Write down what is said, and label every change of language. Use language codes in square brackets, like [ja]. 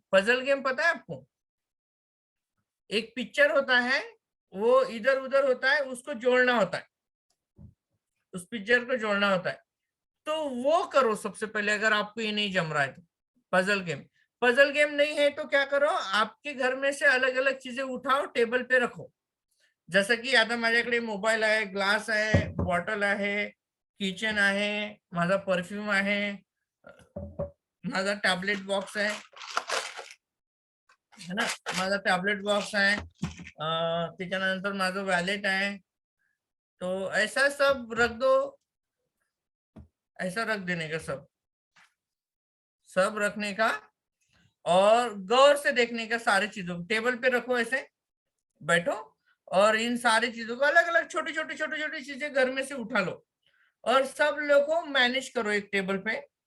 [hi] Puzzle game पता है आपको? एक पिक्चर होता है, वो इधर उधर होता है, उसको जोड़ना होता है, उस पिक्चर को जोड़ना होता है। तो वो करो सबसे पहले, अगर आपको ये नहीं जम रहा है तो। पजल गेम, पजल गेम नहीं है तो क्या करो, आपके घर में से अलग अलग चीजें उठाओ, टेबल पे रखो। [mr] जसं की आता माझ्याकडे मोबाईल आहे, ग्लास आहे, बॉटल आहे, किचन आहे, माझा परफ्यूम आहे, माझा टॅबलेट बॉक्स आहे ना, माझा टॅबलेट बॉक्स आहे, त्याच्यानंतर माझं वॅलेट आहे। [hi] तो ऐसा सब रख दो, ऐसा रख देने का, सब रखने का, और गौर से देखने का सारी चीजों को। टेबल पे रखो, ऐसे बैठो, और इन सारी चीजों को अलग अलग छोटी छोटी चीजें घर में से उठा लो, और सब लोग को मैनेज करो एक टेबल पे।